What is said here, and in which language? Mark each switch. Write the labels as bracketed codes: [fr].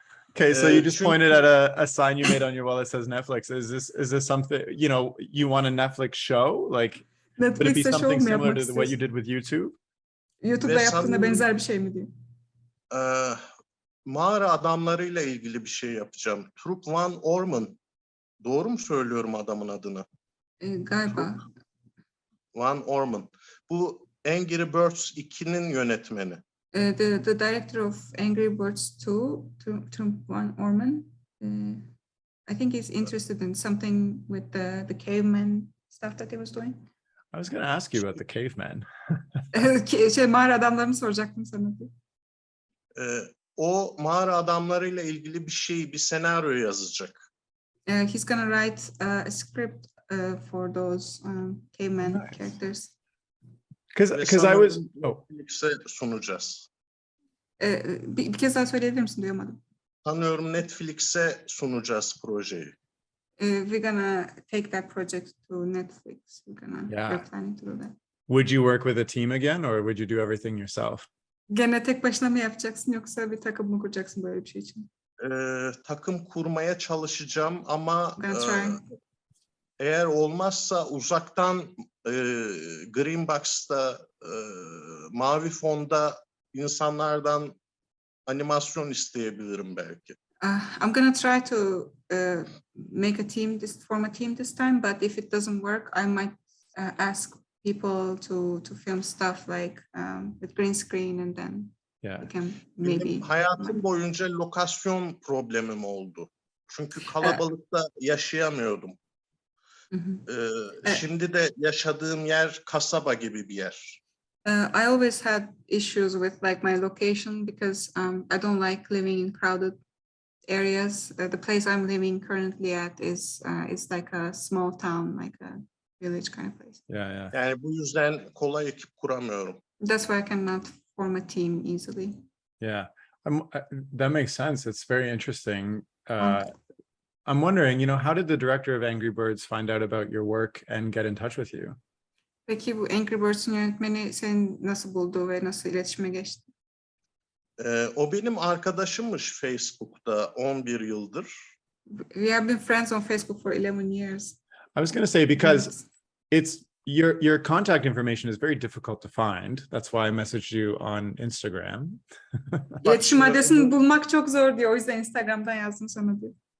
[en] Okay, so you just pointed at a sign you made on your wall that says Netflix. Is this something, you want a Netflix show? Like, would it be something similar to what you did with YouTube? [tr] YouTube'da yaptığına benzer bir şey mi diyor? Mağara adamlarıyla ilgili bir şey yapacağım. Trup Van Orman. Doğru mu söylüyorum adamın adını? Galiba. Van Orman. Bu Angry Birds 2'nin yönetmeni. [en] The director of Angry Birds 2, Trup Van Orman. I think he's interested in something with the caveman stuff that he was doing. I was going to ask you about the cavemen. [tr] Mağara adamlarını soracaktım sana. O mağara adamlarıyla ilgili bir senaryo yazacak. [en] He's gonna write a script for those caveman Nice. characters. Because I was... Oh, [tr] Netflix'e sunacağız. Bir kez daha söyleyebilir misin? Duyamadım. Sanıyorum Netflix'e sunacağız projeyi. [en] We're gonna take that project to Netflix. Yeah. We're planning to do that. would you work with a team again, or would you do everything yourself? [tr] Gene tek başına mı yapacaksın yoksa bir takım mı kuracaksın böyle bir şey için? Takım kurmaya çalışacağım ama [en] Gonna try. [tr] eğer olmazsa uzaktan Green Box'ta mavi fonda insanlardan animasyon isteyebilirim belki. [en] I'm gonna try to make a team, form a team this time, but if it doesn't work, I might ask people to film stuff like with green screen, and then Yeah. we can maybe. [tr] Benim hayatım boyunca lokasyon problemim oldu. Çünkü kalabalıkta yaşayamıyordum. Şimdi de yaşadığım yer kasaba gibi bir yer. [en] I always had issues with like my location because I don't like living in crowded areas. The place I'm living currently at is like a small town, like a village kind of place. Yeah. [tr] Yani bu yüzden kolay ekip kuramıyorum. [en] That's why I cannot form a team easily. Yeah. That makes sense. It's very interesting. I'm wondering, how did the director of Angry Birds find out about your work and get in touch with you? [tr] Peki bu Angry Birds'ün yönetmeni seni nasıl buldu ve nasıl iletişime geçti? O benim arkadaşımmış Facebook'ta 11 yıldır. [en] We have been friends on Facebook for 11 years. I was going to say, because it's your contact information is very difficult to find. That's why I messaged you on Instagram. [tr] İletişim adresini bulmak çok zor diyor. O yüzden Instagram'dan yazdım sana diyor.